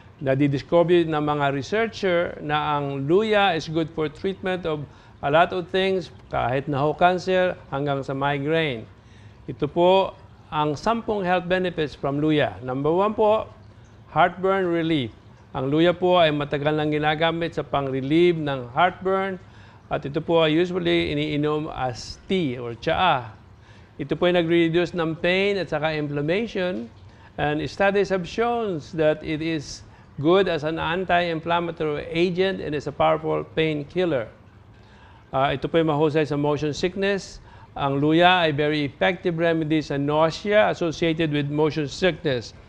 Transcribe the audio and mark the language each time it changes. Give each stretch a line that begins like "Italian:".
Filipino: Nadidiscover ng mga researcher na ang luya is good for treatment of a lot of things, kahit na ho cancer hanggang sa migraine. Ito po ang 10 health benefits from luya.
English: Number 1 po, heartburn relief.
Filipino: Ang luya po ay matagal nang ginagamit sa pang-relieve ng heartburn at ito po ay usually iniinom as tea or tsaa.
English: Ito po ay nag-reduce ng pain at saka inflammation, and studies have shown that it is good as an anti-inflammatory agent and is a powerful painkiller.
Filipino: Ito po ay mahusay sa motion sickness.
English: Ang luya ay very effective remedy sa nausea associated with motion sickness.